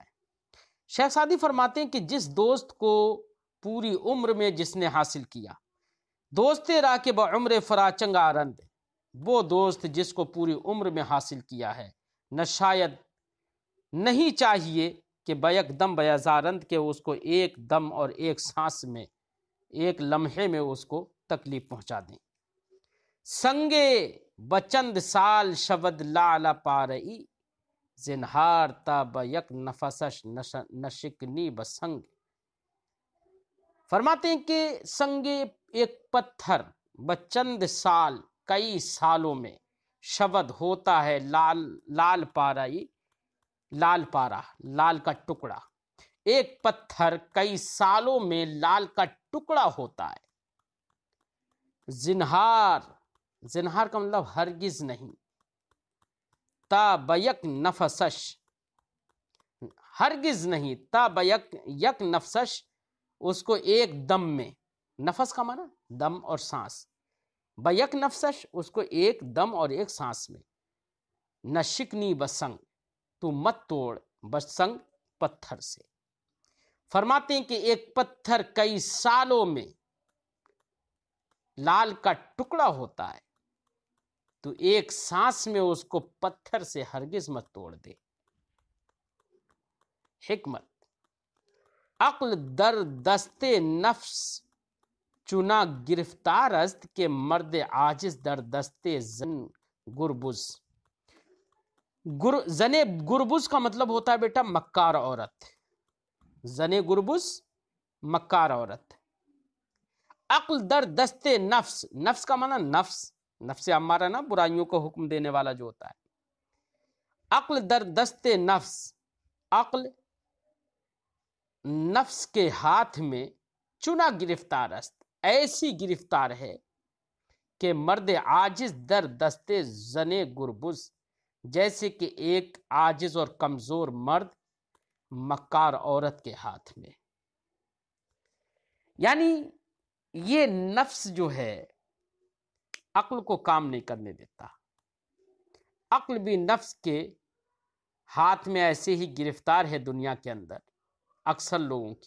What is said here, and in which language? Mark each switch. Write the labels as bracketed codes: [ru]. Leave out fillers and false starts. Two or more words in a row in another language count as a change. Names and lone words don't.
[ur] شیخ سعدی فرماتے ہیں کہ جس دوست کو پوری عمر میں جس نے حاصل کیا، [fa] دوست راہ کے بعمر فراچنگ آرند، [ur] وہ دوست جس کو پوری عمر میں حاصل کیا ہے، نشاید نہیں چاہیے کہ [fa] بیک دم بیازارند، [ur] کہ اس کو ایک دم اور ایک سانس میں، ایک لمحے میں اس کو تکلیف پہنچا دیں۔ [fa] سنگے بچند سال شود لعل پارئی، زنہار تا بیک نفسش نشکنی بسنگ۔ [ur] فرماتے ہیں کہ سنگے ایک پتھر [fa] بچند سال، [ur] کئی سالوں میں، شود ہوتا ہے، [fa] لال پارئی، [ur] لال پارا، لال کا ٹکڑا، ایک پتھر کئی سالوں میں لال کا ٹکڑا ہوتا ہے۔ زنہار، زنہار کا مطلب ہرگز نہیں، [fa] تا بیک نفسش، [ur] ہرگز نہیں، [fa] تا بیک یک نفسش، [ur] اس کو ایک دم میں، نفس کا معنی دم اور سانس، [fa] بیک نفسش [ur] اس کو ایک دم اور ایک سانس میں، [fa] نشکنی بسنگ، [ur] تو مت توڑ بسنگ پتھر سے۔ فرماتے ہیں کہ ایک پتھر کئی سالوں میں لال کا ٹکڑا ہوتا ہے، تو ایک سانس میں اس کو پتھر سے ہرگز مت توڑ دے۔ [fa] حکمت: عقل در دست نفس چنا گرفتار است، کہ مرد عاجز در دست زن گربز۔ زن گربز [ur] کا مطلب ہوتا ہے بیٹا مکار عورت، [fa] زن گربز [ur] مکار عورت۔ [fa] عقل در دست نفس، [ur] نفس کا معنی نفس امارہ نا، برائیوں کو حکم دینے والا جو ہوتا ہے. [fa] عقل در دست نفس، [ur] عقل نفس کے ہاتھ میں [fa] چنا گرفتار است، [ur] ایسی گرفتار ہے کہ [fa] مرد عاجز در دست زن گربز، [ur] جیسے کہ ایک عاجز اور کمزور مرد مکار عورت کے ہاتھ میں. یعنی یہ نفس جو ہے عقل کو کام نہیں کرنے دیتا. عقل بھی نفس کے ہاتھ میں ایسے ہی گرفتار ہے دنیا کے اندر اکثر لوگوں کی.